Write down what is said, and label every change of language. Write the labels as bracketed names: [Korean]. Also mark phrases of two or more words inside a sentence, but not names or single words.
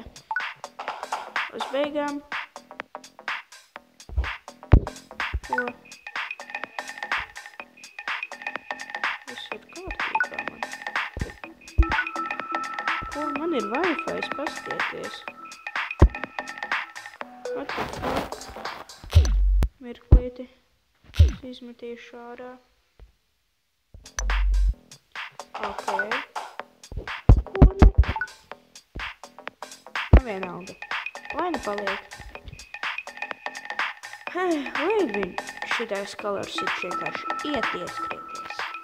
[Latvian] Uz beigām. Ko? Viss ir kārtībā man. Ko? Man ir Wi-Fi, pastieties. [English] What the fuck? [Latvian] Mirklīti. Es izmetīšu ārā. Ok. Ko nu? Vienalga. Lai nu paliek. Lai šitais colors ir vienkārši ieskrieties.